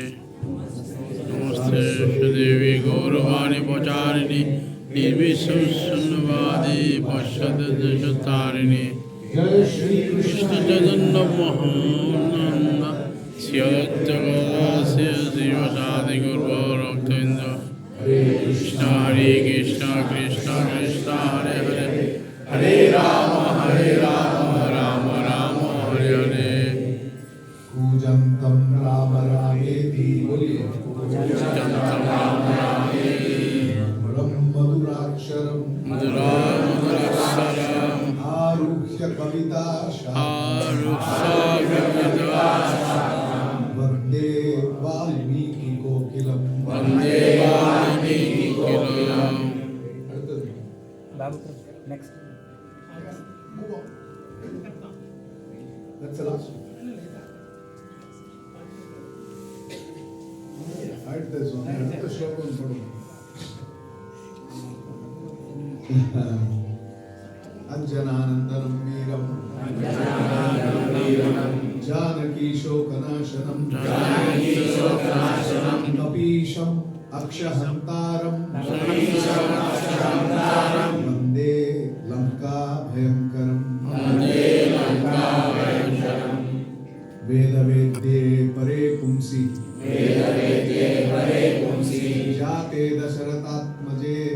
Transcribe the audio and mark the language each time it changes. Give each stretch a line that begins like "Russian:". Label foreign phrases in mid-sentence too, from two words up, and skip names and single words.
Sanskrit: नमस्ते देवी गौरवाणी प्रचारिणी निर्विशेषवादी पश्चातारिणी। जय श्री कृष्ण चैतन्य महानंद श्रीअद्वैतगदाधर शिवासादि गौरभक्तवृंद। कृष्ण हरे कृष्ण कृष्ण कृष्ण हरे हरे, हरे राम राम राम हरे हरे। कूजन्तं राम रामेति बोलिए मधुराक्षरम् आरुह्य कविता वन्दे वाल्मीकि कोकिलं।
English: Next. That's the last one. Hide this one. Hide the short one for me.
Sanskrit: अञ्जनानन्दनं वीरं जानकीशोकनाशनम् कपीशम् अक्षहन्तारम् वन्दे लङ्का भयङ्करम् वेदवेद्ये परे पुंसि जाते दशरथात्मजे